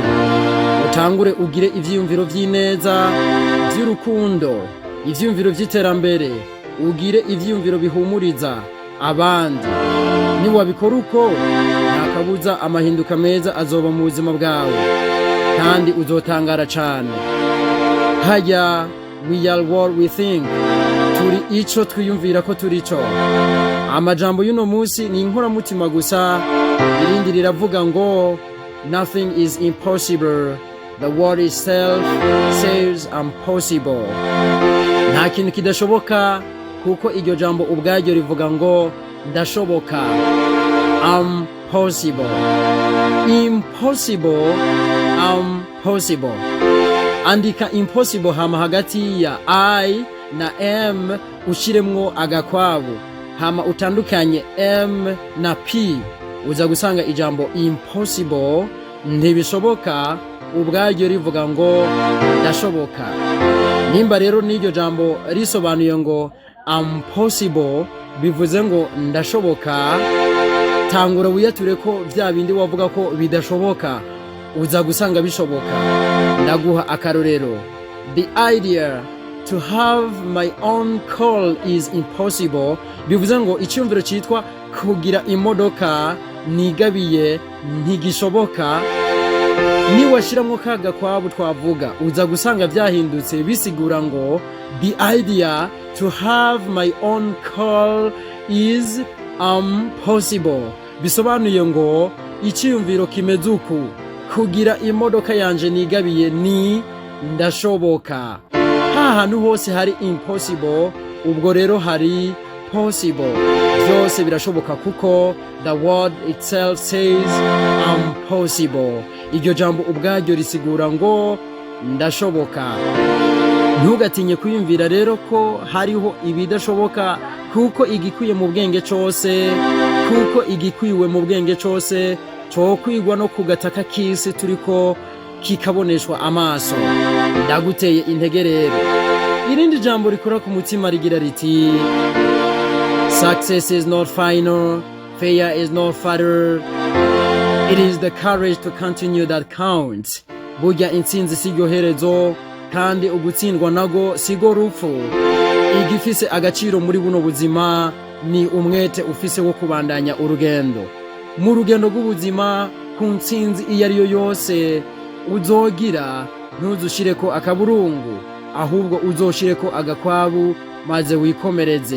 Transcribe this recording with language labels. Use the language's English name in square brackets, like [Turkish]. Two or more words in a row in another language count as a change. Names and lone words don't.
[Rundi] Utangure ugire ivyiyumviro vy'ineza, vy'urukundo, ivyiyumviro vy'iterambere, ugire ivyiyumviro bihumuriza abandi. Ni wabikora uko nakabuza amahinduka meza azoba mu buzima bwawe, kandi uzotangara cyane. [English] Haya, we are what we think. [Rundi] Turi ico twiyumvira ko turi cyo. Amajambo y'uno munsi ni inkoramutima gusa, irindi riravuga ngo [English] nothing is impossible. The word itself says I'm possible. [Rundi] Nta kintu kidashoboka, kuko iryo jambo ubwaryo rivuga ngo ndashoboka. [English] I'm possible. Impossible, I'm possible. [Rundi] Andika impossible hama hagati ya I na M ushiremwo agakwabu, hama utandukanye M na P, uza gusanga ijambo impossible ntibishoboka ubwaryo rivuga ngo ndashoboka. Nimba rero n'iryo jambo risobanuye ngo [English] I'm possible, [Rundi] bivuze ngo ndashoboka, tangura wiyature ko vya bindi wavuga ko bidashoboka uza gusanga bishoboka. Ndaguha akarorero. [English] The idea to have my own car is impossible, [Rundi] bivuze ngo icyumviro cyitwa kugira imodoka nigabiye ntigishoboka. Ni washiramwo kaga kwabu twavuga uza gusanga vyahindutse, bisigura ngo [English] the idea to have my own car is impossible, [Rundi] bisobanuye ngo icyumviro kimeze uku, kugira imodoka yanje nigabiye ni ndashoboka. Hantu hose hari impossible, ubwo rero hari possible. Byose birashoboka kuko [English] the word itself says I'm possible. [Rundi] Iryo jambo ubwaryo risigura ngo ndashoboka. Ntugatinye kwiyumvira rero ko hariho ibidashoboka, kuko igikwiye mu bwenge cyose, kuko igikwiwe mu bwenge cyose cyo kwigwa no kugataka kisi turiko kikaboneshwa amaso. Ndaguteye intege rero. Irindi jambo rikora ku mutima rigira riti [English] success is not final, failure is not fatal, it is the courage to continue that counts. [Rundi] Burya intsinzi sigo herezo, kandi ugutsindwa nago sigo rupfu. Igifise agaciro muri buno buzima ni umwete ufise wo kubandanya urugendo. Mu rugendo rw'ubuzima ku ntsinzi iyo ariyo yose uzogira, ntuzushireko akaburungu, ahubwo uzoshireko agakwabu maze wikomereze.